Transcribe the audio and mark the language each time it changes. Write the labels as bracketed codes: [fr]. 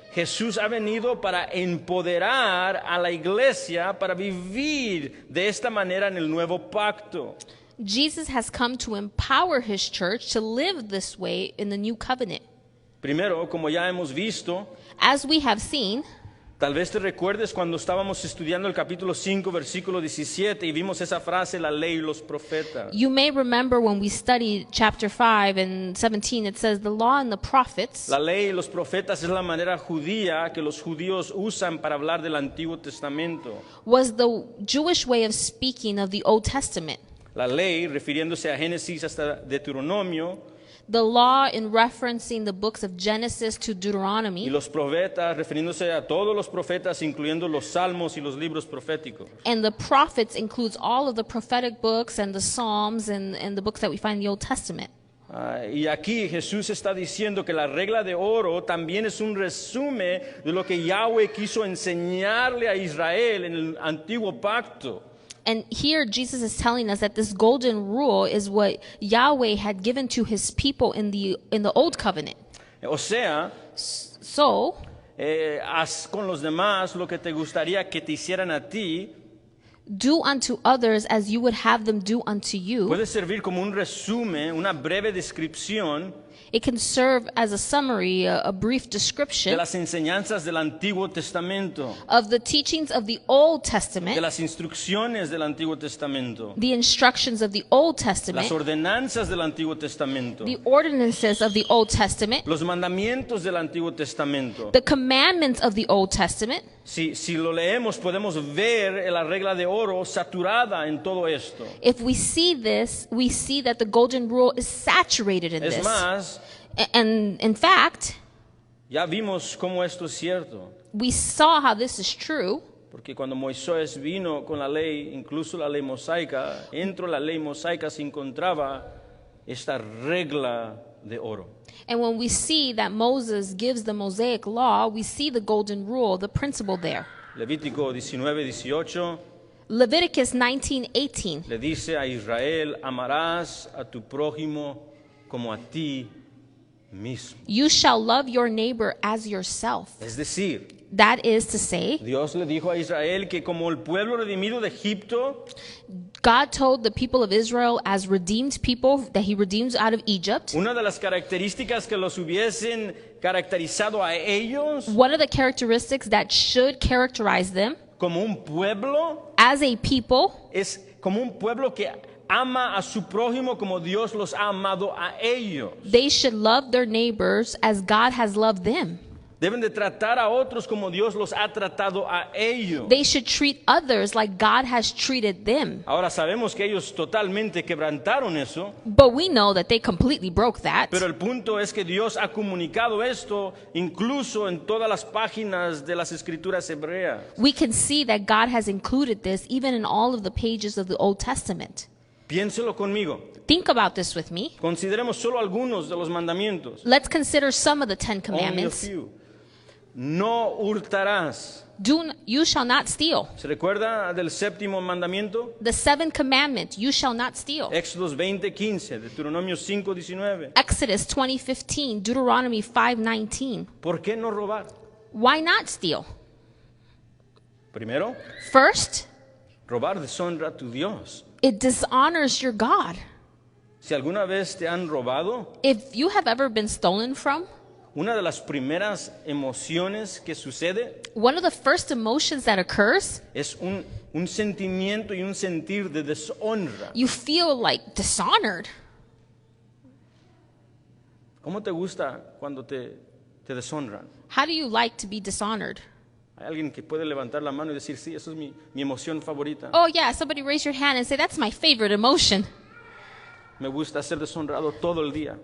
[es] Jesús ha venido para empoderar a la iglesia para vivir de esta manera en el nuevo pacto. [en] Jesus has come to empower his church to live this way in the new covenant. [es] Primero, como ya hemos visto, [en] As we have seen, [es] tal vez te recuerdes cuando estábamos estudiando el capítulo 5, versículo 17 y vimos esa frase, la ley y los profetas. [en] you may remember when we studied chapter 5 and 17, it says the law and the prophets. [es] La ley y los profetas es la manera judía que los judíos usan para hablar del Antiguo Testamento. [en] Was the Jewish way of speaking of the Old Testament. [es] La ley, refiriéndose a Génesis hasta Deuteronomio, [en] The law in referencing the books of Genesis to [es] y [en] Deuteronomy. [es] los profetas, refiriéndose a todos los profetas, incluyendo los salmos y los libros proféticos. [en] And the prophets includes all of the prophetic books and the Psalms and the books that we find in the Old Testament. [es] Y aquí Jesús está diciendo que la regla de oro también es un resumen de lo que Yahweh quiso enseñarle a Israel en el antiguo pacto. [en] And here Jesus is telling us that this golden rule is what Yahweh had given to his people in the old covenant. [es] O sea, [en] So, [es] haz con los demás lo que te gustaría que te hicieran a ti. [en] do unto others as you would have them do unto you. [es] Puede servir como un resumen, una breve descripción [en] It can serve as a summary, a brief [es] de [en] description [es] las enseñanzas del Antiguo Testamento, [en] of the teachings of the Old [es] de [en] Testament, [es] las instrucciones del Antiguo Testamento, [en] the instructions of the Old [es] las [en] Testament, [es] ordenanzas del Antiguo Testamento, [en] the ordinances of the Old Testament, [es] los mandamientos del Antiguo Testamento. [en] the commandments of the Old Testament. [es] Si lo leemos, podemos ver la regla de oro saturada en todo esto. [en] If we see this, we see that the golden rule is saturated in [es] Es [en] this. [es] más, [en] And in fact, [es] ya vimos cómo esto es cierto. [en] we saw how this is true. [es] Porque cuando Moisés vino con la ley, incluso la ley mosaica, dentro de la ley mosaica se encontraba esta regla de oro. [en] And when we see that Moses gives the Mosaic law, we see the golden rule, the principle there. [es] Levítico 19:18 [en] Leviticus 19:18. [es] le dice a Israel, amarás a tu prójimo como a ti mismo. [en] You shall love your neighbor as yourself. [es] Es decir, [en] That is to say, [es] Dios le dijo a Israel que como el pueblo redimido de Egipto, [en] God told the people of Israel as redeemed people that he redeems out of Egypt. [es] una de las características que los hubiesen caracterizado a ellos [en] One of the characteristics that should characterize them [es] como un pueblo [en] as a people [es] es como un pueblo que ama a su prójimo como Dios los ha amado a ellos. [en] they should love their neighbors as God has loved them. [es] Deben de tratar a otros como Dios los ha tratado a ellos. [en] They should treat others like God has treated them. [es] Ahora sabemos que ellos totalmente quebrantaron eso, [en] But we know that they completely broke that. [es] pero el punto es que Dios ha comunicado esto incluso en todas las páginas de las escrituras hebreas. [en] We can see that God has included this even in all of the pages of the Old Testament. [es] Piénselo conmigo. [en] Think about this with me. [es] Consideremos solo algunos de los mandamientos. [en] Let's consider some of the 10 commandments. few. [es] No hurtarás. [en] You shall not steal. [es] ¿Se recuerda del séptimo mandamiento? [en] The 7th commandment, you shall not steal. [es] Éxodos 20:15, Deuteronomio 5:19. [en] Exodus 20:15, Deuteronomy 5:19. [es] ¿Por qué no robar? [en] Why not steal? [es] Primero, [en] First, [es] robar deshonra a tu Dios. [en] it dishonors your God. [es] Si alguna vez te han robado, [en] If you have ever been stolen from, [es] una de las primeras emociones que sucede [en] one of the first emotions that occurs, [es] es un sentimiento y un sentir de deshonra. [en] you feel like dishonored. [es] ¿Cómo te gusta cuando te deshonran? [en] How do you like to be dishonored? [es] Hay alguien que puede levantar la mano y decir, sí, eso es mi emoción favorita. [en] Oh yeah, somebody raise your hand and say, that's my favorite emotion. [es] Me gusta ser deshonrado todo el día.